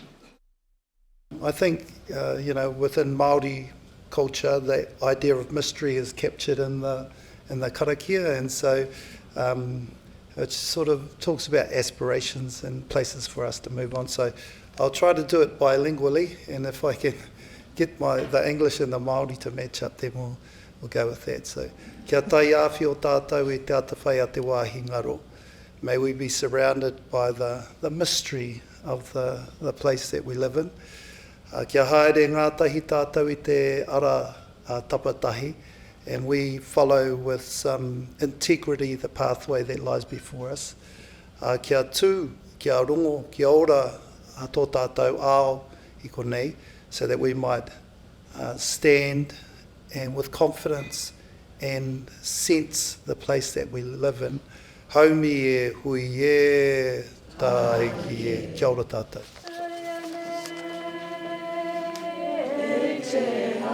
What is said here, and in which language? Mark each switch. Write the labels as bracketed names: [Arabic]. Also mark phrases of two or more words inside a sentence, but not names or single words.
[English] I think, within Māori culture, the idea of mystery is captured in the karakia, and so it sort of talks about aspirations and places for us to move on. So I'll try to do it bilingually, and if I can get the English and the Māori to match up, then we'll go with that. So, [Māori] kia tai awhi o tātou e te atawhai a te wāhi ngaro. [English] May we be surrounded by the mystery of the place that we live in. [Māori] Kia haere ngātahi tātou I te ara tapatahi, [English] and we follow with some integrity the pathway that lies before us. [Māori] Kia tū, kia rongo, kia ora tō tātou ao I konei, [English] so that we might stand and with confidence and sense the place that we live in. [Māori] Haumi e hui e taiki e kia ora tātou.